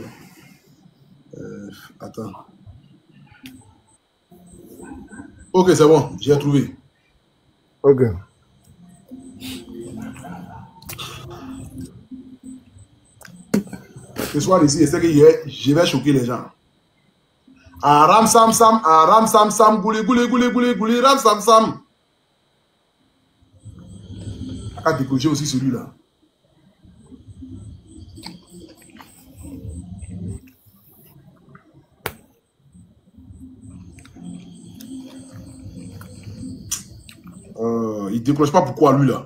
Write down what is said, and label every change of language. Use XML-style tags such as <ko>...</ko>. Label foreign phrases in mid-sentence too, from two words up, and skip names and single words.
<fr>Attends. Ok, c'est bon, j'ai trouvé. Ok. Ce soir ici, c'est que je vais choquer les gens. Ram sam sam, gouli, ram sam sam. À décrocher aussi celui-là. Il décroche pas, pourquoi lui là?</fr>